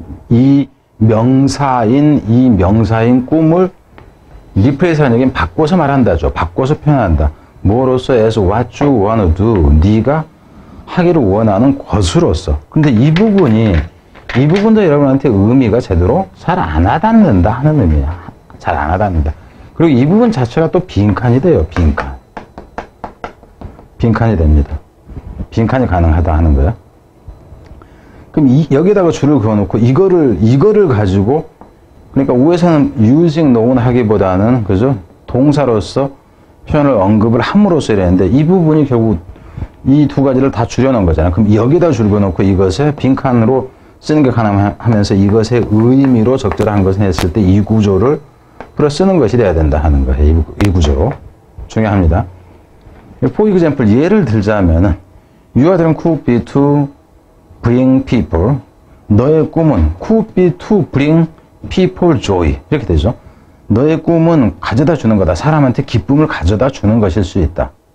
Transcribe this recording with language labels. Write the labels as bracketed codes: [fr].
[ko] 이 명사인 꿈을 rephrrase라는 얘기는 바꿔서 말한다죠. 바꿔서 표현한다. 뭐로써? [en] as what you wanna do. [ko] 네가 하기를 원하는 것으로서. 근데 이 부분도 여러분한테 의미가 제대로 잘 안 와닿는다 하는 의미야. 잘 안 와닿는다. 그리고 이 부분 자체가 또 빈칸이 돼요. 빈칸이 됩니다. 빈칸이 가능하다 하는 거야. 그럼 여기다가 줄을 그어놓고 이거를 가지고, 그러니까 위에서는 using known 하기보다는, 그죠? 동사로서 표현을 언급을 함으로써 이랬는데, 이 부분이 결국 이 두 가지를 다 줄여놓은 거잖아요. 그럼 여기다 줄 그어놓고 이것에 빈칸으로 쓰는 게 가능하면서 이것의 의미로 적절한 것을 했을 때 이 구조를 풀어 쓰는 것이 돼야 된다 하는 거예요. 이 구조. 중요합니다. [en] For example, [ko] 예를 들자면은, [en] Your dream could be to bring people. [ko] 너의 꿈은 [en] could be to bring people joy. [ko] 이렇게 되죠. 너의 꿈은 가져다 주는 거다. 사람한테 기쁨을 가져다 주는 것일 수 있다.